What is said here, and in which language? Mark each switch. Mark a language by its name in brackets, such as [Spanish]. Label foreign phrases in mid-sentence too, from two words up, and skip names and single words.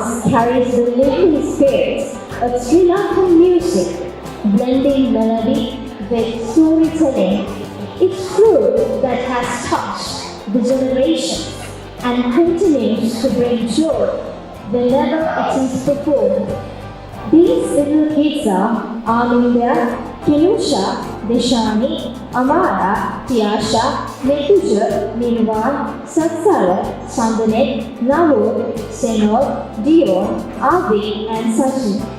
[English] carries the living spirits of Sri Lankan music, blending melody with storytelling. It's fruit that has touched the generation and continues to bring joy whenever it is performed. These little kids are Aminda, Kinusha, Deshani, Amara, Tiasha, Metuja, Minwan, Satsara, Sandanet, Navod, Senor, Dion, Avi and Sachin.